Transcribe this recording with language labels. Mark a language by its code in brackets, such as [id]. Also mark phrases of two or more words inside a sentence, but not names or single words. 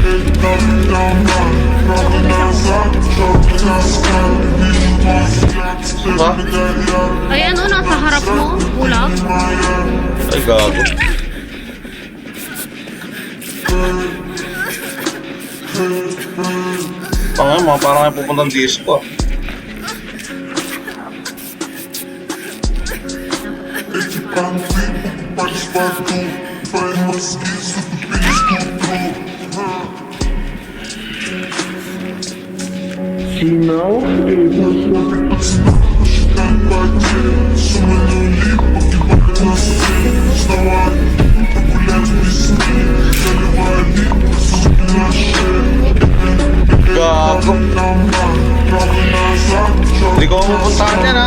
[tl] Diba? Ay, ano, nasa harap mo? Ulam? Ay, gago. Parang ay pupuntang disco. [ru] Эти понты покупали с борту, твои мозги затупили скутру. [tl] Gago. Hindi ko mapupuntahan yan ha.